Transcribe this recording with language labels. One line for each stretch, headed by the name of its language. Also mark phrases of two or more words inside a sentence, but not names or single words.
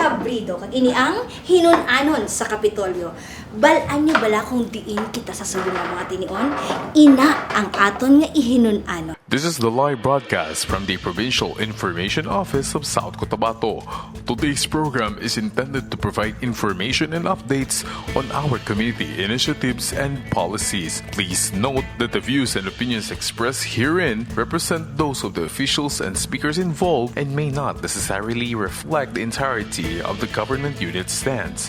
Hiligaynon: florido kag ini ang hinunanon sa Kapitolyo. Balaan niyo bala kung diin kita sa sulong nga mga tinion, ina ang aton nga ihinunanon.
English: This is the live broadcast from the Provincial Information Office of South Cotabato. Today's program is intended to provide information and updates on our community initiatives and policies. Please note that the views and opinions expressed herein represent those of the officials and speakers involved and may not necessarily reflect the entirety of the government unit's stance.